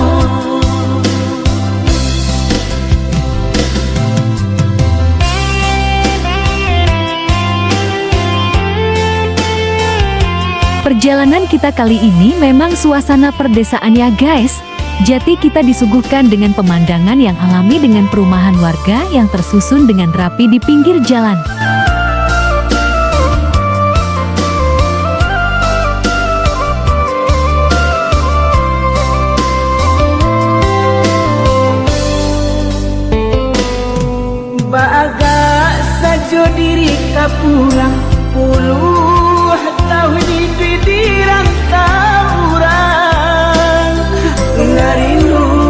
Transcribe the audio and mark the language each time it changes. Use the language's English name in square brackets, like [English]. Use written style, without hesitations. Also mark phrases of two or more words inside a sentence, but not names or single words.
[Indonesian] Perjalanan kita kali ini memang suasana perdesaan ya guys. Jadi kita disuguhkan dengan pemandangan yang alami dengan perumahan warga yang tersusun dengan rapi di pinggir jalan. [Minangkabau] Baga sajo diri ka pulang puluh tahun itu dirantau urang ngarindu